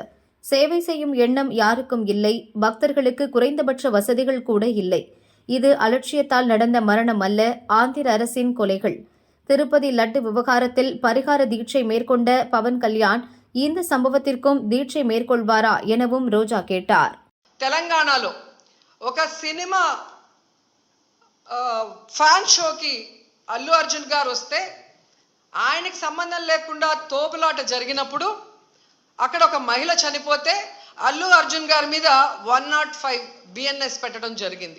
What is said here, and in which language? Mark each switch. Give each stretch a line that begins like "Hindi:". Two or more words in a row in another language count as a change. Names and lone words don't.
Tamil: சேவை செய்யும் எண்ணம் யாருக்கும் இல்லை. பக்தர்களுக்கு குறைந்தபட்ச வசதிகள் கூட இல்லை. இது அலட்சியத்தால் நடந்த மரணம் அல்ல, ஆந்திர அரசின் கொலைகள். திருப்பதி லட்டு விவகாரத்தில் பரிகார தீட்சை மேற்கொண்ட பவன் கல்யாண் இந்த சம்பவத்திற்கும் தீட்சை மேற்கொள்வாரா எனவும் ரோஜா கேட்டார்.
Telugu: తెలంగాణలో ఒక సినిమా
English: fan showకి
Telugu: అల్లు అర్జున్ గారు వస్తే ఆయనకి సంబంధం లేకుండా తోపులాట జరిగినప్పుడు అక్కడ ఒక మహిళ చనిపోతే అల్లు అర్జున్ గారి మీద 105 బిఎన్ఎస్ పెట్టడం జరిగింది.